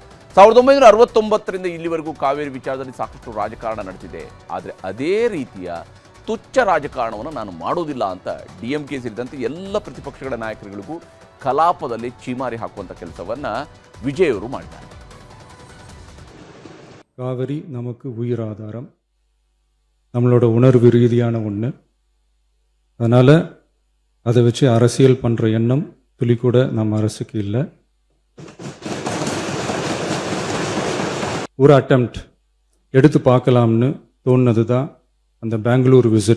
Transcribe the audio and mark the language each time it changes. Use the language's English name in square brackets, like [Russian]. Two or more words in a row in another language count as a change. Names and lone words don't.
[Kannada] 1969ರಿಂದ ಇಲ್ಲಿವರೆಗೂ ಕಾವೇರಿ ವಿಚಾರದಲ್ಲಿ ಸಾಕಷ್ಟು ರಾಜಕಾರಣ ನಡೆದಿದೆ. ಆದರೆ ಅದೇ ರೀತಿಯ ತುಚ್ಛ ರಾಜಕಾರಣವನ್ನು ನಾನು ಮಾಡೋದಿಲ್ಲ ಅಂತ DMK ಸೇರಿದಂತೆ ಎಲ್ಲ ಪ್ರತಿಪಕ್ಷಗಳ ನಾಯಕರುಗಳಿಗೂ ಕಲಾಪದಲ್ಲಿ ಚೀಮಾರಿ ಹಾಕುವಂಥ ಕೆಲಸವನ್ನು ವಿಜಯ್ ಅವರು ಮಾಡಿದ್ದಾರೆ. [Tamil] காவிரி நமக்கு உயிராதாரம், நம்மளோட உணர்வு ரீதியான ஒன்று. அதனால் அதை வச்சு அரசியல் பண்ணுற எண்ணம் துளி கூட நம்ம அரசுக்கு இல்லை. ஒரு அட்டெம்ப்ட் எடுத்து பார்க்கலாம்னு தோணுனது தான் அந்த பெங்களூர் விசிட்.